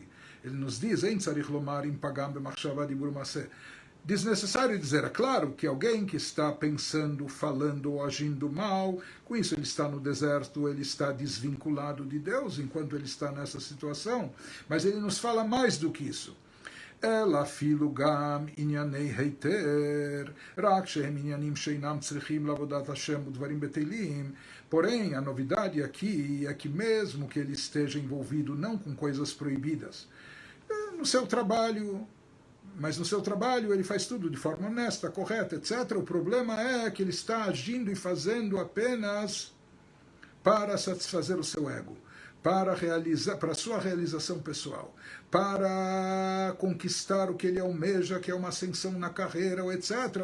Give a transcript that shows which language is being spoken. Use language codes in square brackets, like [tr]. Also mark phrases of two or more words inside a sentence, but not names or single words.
[pt] Ele nos diz, desnecessário dizer, é claro que alguém que está pensando, falando ou agindo mal, com isso ele está no deserto, ele está desvinculado de Deus enquanto ele está nessa situação, mas ele nos fala mais do que isso. [he] אלא אפילו גם ענייני היתר, רק שהם עניינים שאינם צריכים לעבודת השם ודברים בטלים. [pt] Porém, a novidade aqui é que mesmo que ele esteja envolvido não com coisas proibidas, no seu trabalho, mas no seu trabalho ele faz tudo de forma honesta, correta, etc. O problema é que ele está agindo e fazendo apenas para satisfazer o seu ego, para a sua realização pessoal, para conquistar o que ele almeja, que é uma ascensão na carreira, etc.